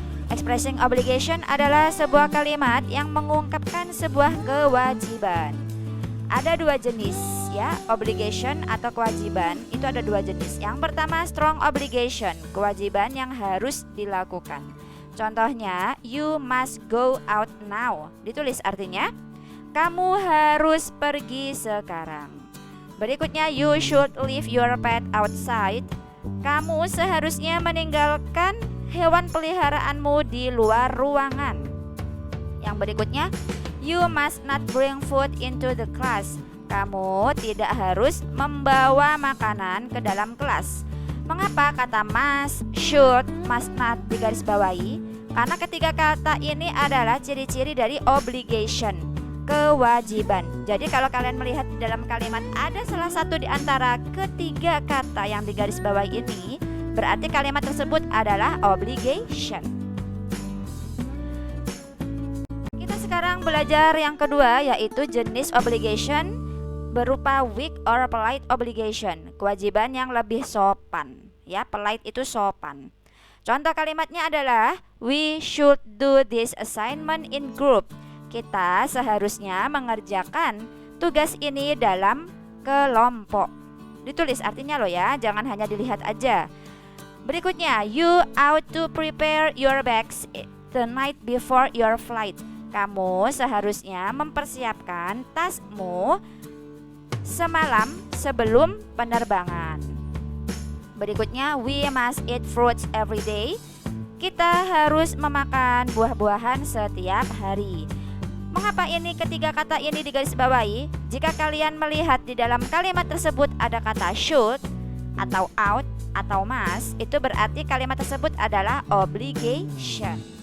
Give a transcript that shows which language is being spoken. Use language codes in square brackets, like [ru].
[id] Expressing obligation adalah sebuah kalimat yang mengungkapkan sebuah kewajiban. Ada dua jenis ya, obligation atau kewajiban. Itu ada dua jenis. Yang pertama strong obligation, kewajiban yang harus dilakukan. [en] Contohnya, you must go out now. [id] Ditulis artinya, kamu harus pergi sekarang. Berikutnya, [en] you should leave your pet outside. [id] Kamu seharusnya meninggalkan hewan peliharaanmu di luar ruangan. Yang berikutnya, [en] you must not bring food into the class. [id] Kamu tidak harus membawa makanan ke dalam kelas. Mengapa kata must, should, must not digarisbawahi? Karena ketiga kata ini adalah ciri-ciri dari obligation, kewajiban. Jadi kalau kalian melihat di dalam kalimat ada salah satu di antara ketiga kata yang digarisbawahi ini, berarti kalimat tersebut adalah obligation. Kita sekarang belajar yang kedua, yaitu jenis obligation berupa weak or polite obligation, kewajiban yang lebih sopan ya. Polite itu sopan. Contoh kalimatnya adalah [en] we should do this assignment in group. [id] Kita seharusnya mengerjakan tugas ini dalam kelompok. Ditulis artinya loh ya, jangan hanya dilihat aja. Berikutnya, [en] you ought to prepare your bags the night before your flight. [id] Kamu seharusnya mempersiapkan tasmu semalam sebelum penerbangan. Berikutnya, [en] we must eat fruits every day. [id] Kita harus memakan buah-buahan setiap hari. Mengapa ini ketiga kata ini digarisbawahi? Jika kalian melihat di dalam kalimat tersebut ada kata should atau ought atau must, itu berarti kalimat tersebut adalah obligation.